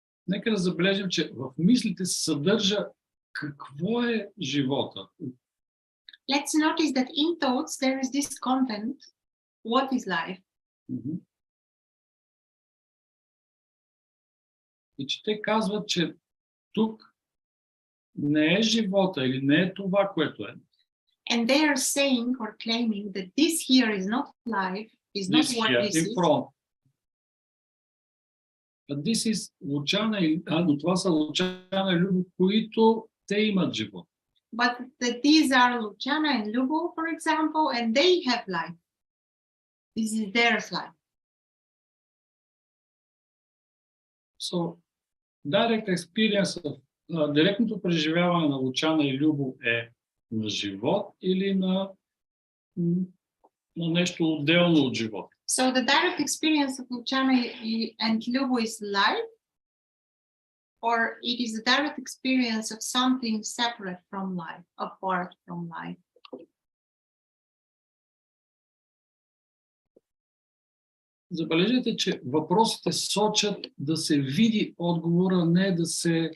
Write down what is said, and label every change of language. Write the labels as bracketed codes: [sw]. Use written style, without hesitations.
[bg] Нека да забележим, че в мислите се съдържа какво е живота. [en] Let's notice that in thoughts there is this content. What is life? [bg] И че те казват, че тук не е живота или не е това, което е. [en] And they are saying or claiming that this here is not life, is not what this is. But this is [bg] Luchana, но това са Luchana и Lubo, които те имат живот. [en] But these are Luchana and Lubo, for example, and they have life. This is their life. So, direct experience, [bg] директното преживяване на Luchana и Lubo е на живот или на нещо отделно от живот. [en] So the direct experience of Luchana and Lubo is life, or it is a direct experience of something separate from life, apart from life. [bg] Забележете, че въпросите сочат да се види отговора, не да се